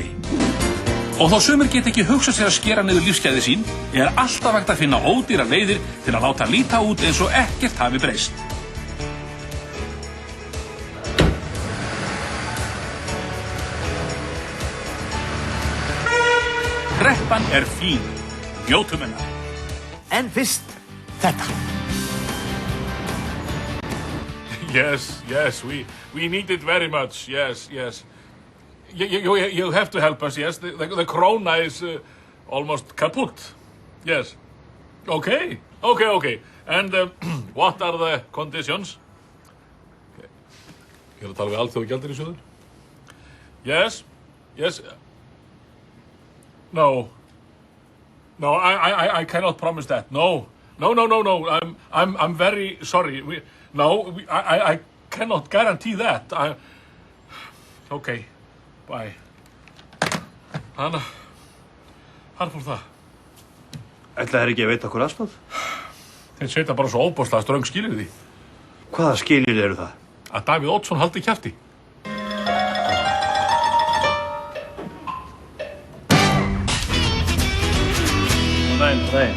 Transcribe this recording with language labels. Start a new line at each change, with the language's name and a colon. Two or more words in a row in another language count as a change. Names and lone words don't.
Icelandic: Og þó sumir get ekki hugsað sér að skera niður lífsgæði sín, er alltaf hægt að finna ódýra leiðir til að láta líta út eins og ekkert hafi breyst. Kreppan er fín. Njótum hennar. En fyrst þetta.
English: Yes, we need it very much, yes. You have to help us, yes. The krona is almost kaput, yes. Okay. And what are the conditions?
Icelandic: Ég er að tala við Alþjóðagjaldeyrissjóðinn.
English: Yes. No, I cannot promise that. No. I'm very sorry. I cannot guarantee that. Okay, bye.
Icelandic: Hann fór það. Ætla þær ekki að veita okkur aðstoð? Þeir setja bara svo óbóðslega ströng skilyrði. Hvaða skilyrði eru það? Að Davíð Oddsson haldi kjafti. Daginn.